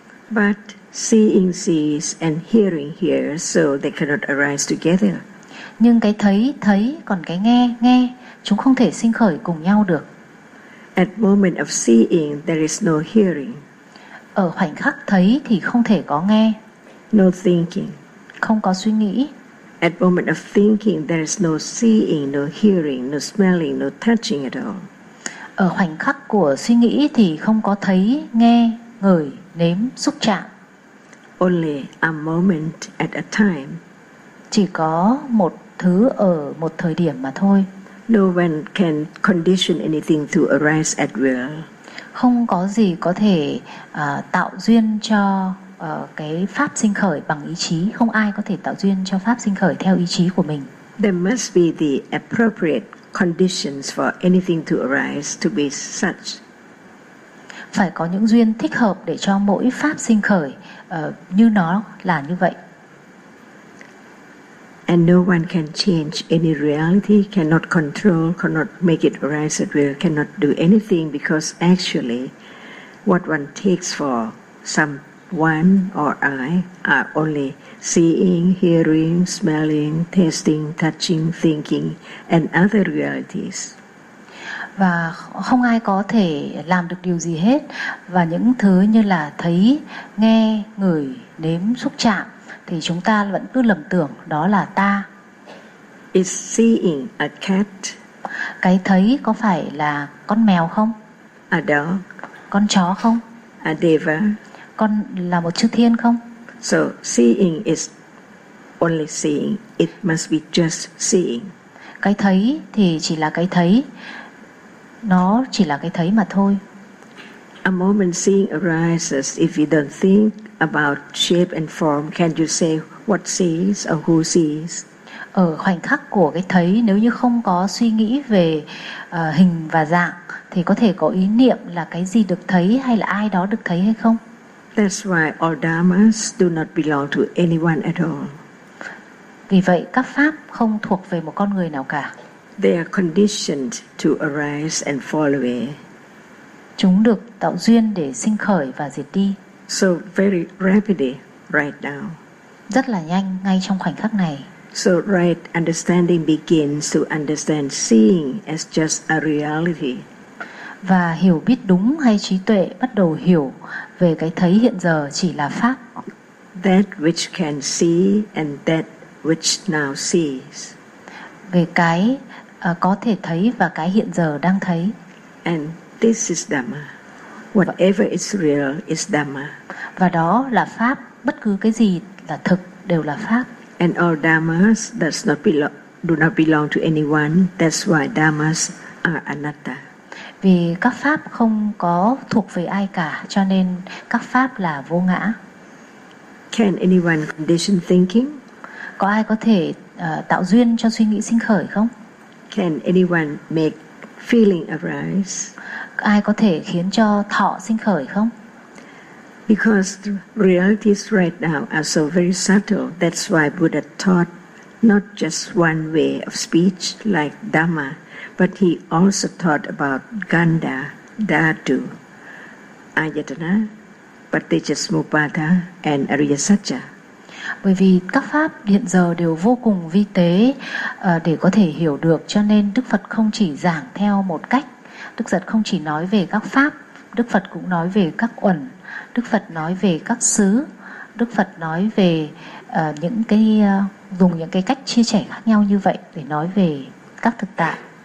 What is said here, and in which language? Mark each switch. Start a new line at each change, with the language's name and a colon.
English: But seeing sees and hearing hears, so they cannot arise together.
Vietnamese: Nhưng cái thấy thấy còn cái nghe nghe, chúng không thể sinh khởi cùng nhau được.
English: At moment of seeing, there is no hearing.
Vietnamese: Ở khoảnh khắc thấy thì không thể có nghe.
English: No thinking.
Vietnamese: Không có suy nghĩ.
English: At moment of thinking, there is no seeing, no hearing, no smelling, no touching at all.
Vietnamese: Ở khoảnh khắc của suy nghĩ thì không có thấy, nghe, ngửi, nếm, xúc chạm.
English: Only a moment at a time.
Vietnamese: Chỉ có một thứ ở một thời điểm mà thôi.
English: No one can condition anything to arise at will.
Vietnamese: Không có gì có thể tạo duyên cho cái pháp sinh khởi bằng ý chí. Không ai có thể tạo duyên cho pháp sinh khởi theo ý chí của mình.
English: There must be the appropriate conditions for anything to arise to be such.
Vietnamese: Phải có những duyên thích hợp để cho mỗi pháp sinh khởi như nó là như vậy.
English: And no one can change any reality, cannot control, cannot make it arise at will, cannot do anything, because actually what one takes for someone or I are only seeing, hearing, smelling, tasting, touching, thinking and other realities.
Vietnamese: Và không ai có thể làm được điều gì hết. Và những thứ như là thấy, nghe, ngửi, nếm, xúc chạm thì chúng ta vẫn cứ lầm tưởng đó là ta.
English: Is seeing a cat?
Vietnamese: Cái thấy có phải là con mèo không?
English: A dog?
Vietnamese: Con chó không?
English: A deva?
Vietnamese: Con là một chư thiên không?
English: So seeing is only seeing. It must be just seeing.
Vietnamese: Cái thấy thì chỉ là cái thấy. Nó chỉ là cái thấy mà thôi.
English: A moment seeing arises. If you don't think about shape and form, can you say what sees or who sees?
Vietnamese: Ở khoảnh khắc của cái thấy, nếu như không có suy nghĩ về hình và dạng, thì có thể có ý niệm là cái gì được thấy hay là ai đó được thấy hay không?
English: That's why all dharmas do not belong to anyone at all.
Vietnamese: Vì vậy, các pháp không thuộc về một con người nào cả.
English: They are conditioned to arise and fall away.
Vietnamese: Chúng được tạo duyên để sinh khởi và diệt đi.
English: So very rapidly right now.
Vietnamese: Rất là nhanh ngay trong khoảnh khắc này.
English: So right understanding begins to understand seeing as just a reality.
Vietnamese: Và hiểu biết đúng hay trí tuệ bắt đầu hiểu về cái thấy hiện giờ chỉ là pháp.
English: That which can see and that which now sees.
Vietnamese: Về cái có thể thấy và cái hiện giờ đang thấy.
English: And this is Dhamma. Whatever is real is Dhamma.
Vietnamese: Và đó là pháp. Bất cứ cái gì là thực đều là pháp.
English: And all Dhammas does not belong, do not belong to anyone. That's why Dhammas are anatta.
Vietnamese: Vì các pháp không có thuộc về ai cả, cho nên các pháp là vô ngã.
English: Can anyone condition thinking?
Vietnamese: Có ai có thể tạo duyên cho suy nghĩ sinh khởi không?
English: Can anyone make feeling arise?
Vietnamese: Ai có thể khiến cho thọ sinh khởi không?
English: Because the realities right now are so very subtle, that's why Buddha taught not just one way of speech like Dhamma, but he also taught about Ganda, Dhatu, Ayatana, Pratityasamuppada, and Ariyasaccha.
Vietnamese: Bởi vì các pháp hiện giờ đều vô cùng vi tế để có thể hiểu được, cho nên Đức Phật không chỉ giảng theo một cách. Đức Phật không chỉ nói về các pháp, Đức Phật cũng nói về các uẩn, Đức Phật nói về các xứ, Đức Phật nói về những cái dùng những cái cách chia sẻ khác nhau như vậy để nói về các thực tại.